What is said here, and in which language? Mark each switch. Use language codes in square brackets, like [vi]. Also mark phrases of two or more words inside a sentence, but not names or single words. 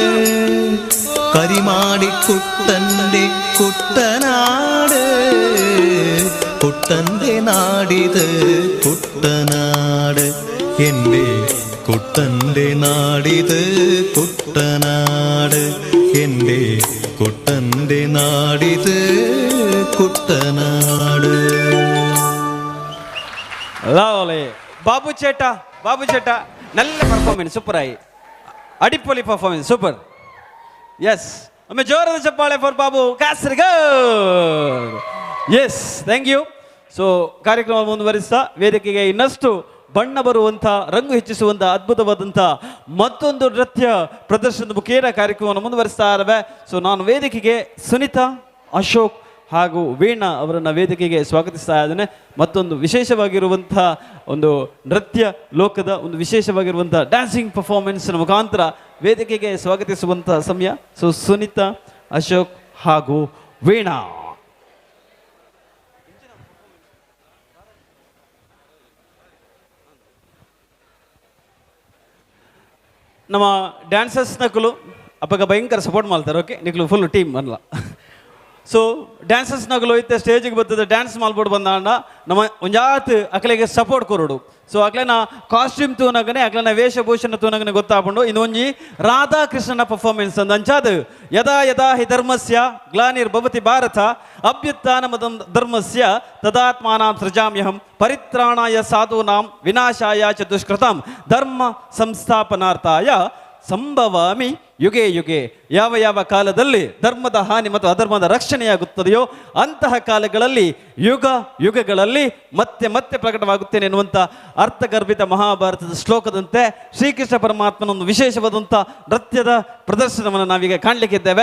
[ml] കരിമാടിക്കുട്ടന്റെ കുട്ടനാട് കുട്ടന്റെ നാടിത് കുട്ടനാട് എൻ്റെ കുട്ടന്റെ നാടിത് കുട്ടനാട് എൻ്റെ കുട്ടന്റെ നാടിത് കുട്ടനാട് ബാബു ചേട്ടാ നല്ല പെർഫോമൻസ് സൂപ്പറായി അടിപൊളി പെർഫോമൻസ് സൂപ്പർ യെസ് [kn] ಒಮ್ಮೆ ಜೋರಾದ ಚಪ್ಪಾಳೆ ಫಾರ್ ಬಾಬು ಕಾಸರಗೋಡು ಎಸ್ [en] thank you [kn] ಸೊ ಕಾರ್ಯಕ್ರಮ ಮುಂದುವರಿಸ್ತಾ ವೇದಿಕೆಗೆ ಇನ್ನಷ್ಟು ಬಣ್ಣ ಬರುವಂಥ ರಂಗು ಹೆಚ್ಚಿಸುವಂಥ ಅದ್ಭುತವಾದಂಥ ಮತ್ತೊಂದು ನೃತ್ಯ ಪ್ರದರ್ಶನದ ಮುಖೇನ ಕಾರ್ಯಕ್ರಮವನ್ನು ಮುಂದುವರಿಸ್ತಾ ಇದ್ದಾವೆ ಸೊ ನಾನು ವೇದಿಕೆಗೆ ಸುನಿತಾ ಅಶೋಕ್ ಹಾಗೂ ವೀಣಾ ಅವರನ್ನು ವೇದಿಕೆಗೆ ಸ್ವಾಗತಿಸ್ತಾ ಇದ್ದೇನೆ ಮತ್ತೊಂದು ವಿಶೇಷವಾಗಿರುವಂಥ ಒಂದು ನೃತ್ಯ ಲೋಕದ ಒಂದು ವಿಶೇಷವಾಗಿರುವಂಥ [en] dancing performance [kn] ಮುಖಾಂತರ ವೇದಿಕೆಗೆ ಸ್ವಾಗತಿಸುವಂಥ ಸಮಯ ಸೊ ಸುನಿತಾ ಅಶೋಕ್ ಹಾಗೂ ವೀಣಾ. [tcy] ನಮ್ಮ ಡ್ಯಾನ್ಸರ್ಸ್ ನಕಲು ಅಪ್ಪಗ ಭಯಂಕರ ಸಪೋರ್ಟ್ ಮಾಡ್ತಾರೆ. ಓಕೆ ನಿಕ್ಲು [en] full team [tcy] ಅಲ್ಲ. ಸೊ ಡ್ಯಾನ್ಸರ್ಸ್ ನಕಲು ಇತ್ತೆ ಸ್ಟೇಜಿಗೆ ಬರ್ತದೆ ಡ್ಯಾನ್ಸ್ ಮಾಡ್ಬೋದು ಬಂದಾಂಡ ನಮ್ಮ ಒಂಜಾತ್ ಅಕ್ಲೆಗೆ ಸಪೋರ್ಟ್ ಕೊರೋಡು. ಸೊ ಅಕ್ಲೆನ ಕಾಸ್ಟ್ಯೂಮ್ ತೂನಗನೆ ಅಕ್ಲೆನ ವೇಷಭೂಷಣ ತೂನಗನೆ ಗೊತ್ತಾಪುಂಡು. ಇನ್ನೊಂಜಿ ರಾಧಾಕೃಷ್ಣನ ಪರ್ಫಾರ್ಮೆನ್ಸ್ ಅಂದ್ ಅಂಚಾದ್ [sa] ಯದಾ ಯದಾ ಹಿ ಧರ್ಮಸ್ಯ ಗ್ಲಾನಿರ್ಭವತಿ ಭಾರತ ಅಭ್ಯುತ್ಥಾನಮ ಧರ್ಮಸ್ಯ ತದಾತ್ಮಾನಾಂ ಸೃಜಾಮ್ಯಹಂ ಪರಿತ್ರಾಣಾಯ ಸಾಧೂನಾಂ ವಿನಾಶಾಯ ಚ ದುಷ್ಕೃತಾಂ ಧರ್ಮ ಸಂಸ್ಥಾಪನಾರ್ಥಾಯ ಸಂಭವಾಮಿ ಯುಗೆ ಯುಗೆ. [kn] ಯಾವ ಯಾವ ಕಾಲದಲ್ಲಿ ಧರ್ಮದ ಹಾನಿ ಮತ್ತು ಅಧರ್ಮದ ರಕ್ಷಣೆಯಾಗುತ್ತದೆಯೋ ಅಂತಹ ಕಾಲಗಳಲ್ಲಿ ಯುಗ ಯುಗಗಳಲ್ಲಿ ಮತ್ತೆ ಮತ್ತೆ ಪ್ರಕಟವಾಗುತ್ತೇನೆ ಎನ್ನುವಂಥ ಅರ್ಥಗರ್ಭಿತ ಮಹಾಭಾರತದ ಶ್ಲೋಕದಂತೆ ಶ್ರೀಕೃಷ್ಣ ಪರಮಾತ್ಮನ ಒಂದು ವಿಶೇಷವಾದಂಥ ನೃತ್ಯದ ಪ್ರದರ್ಶನವನ್ನು ನಾವೀಗ ಕಾಣಲಿಕ್ಕಿದ್ದೇವೆ.